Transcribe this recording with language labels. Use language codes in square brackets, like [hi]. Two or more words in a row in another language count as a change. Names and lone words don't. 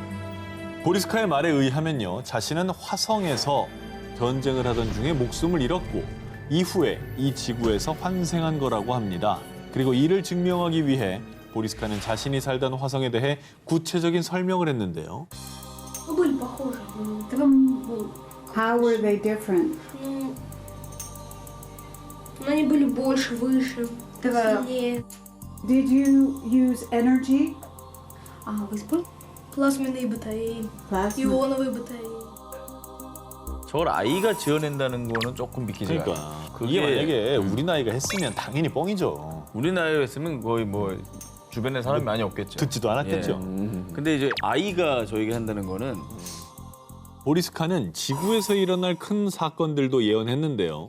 [ko] 보리스카의 말에 의하면요, 자신은 화성에서 전쟁을 하던 중에 목숨을 잃었고 이후에 이 지구에서 환생한 거라고 합니다. 그리고 이를 증명하기 위해 보리스카는 자신이 살던 화성에 대해 구체적인 설명을 했는데요. [ru] Ну, были похожи. Ну, [en] How were they different? [ru] ну, они были больше, выше, Да. сильнее. [en] Did you use energy? [ru] Вы спали? Плазменные батареи, [en] Plasma. [ru] ионовые батареи. [ko] 저걸 아이가 지어낸다는 거는 조금 믿기지가 않아요. 그러니까 이게 만약에 우리 나이가 했으면 당연히 뻥이죠. 우리 나이였으면 거의 뭐 주변에 사람이 많이 없겠죠. 듣지도 않았겠죠. 근데 이제 아이가 저에게 한다는 거는 보리스카는 지구에서 일어날 큰 사건들도 예언했는데요.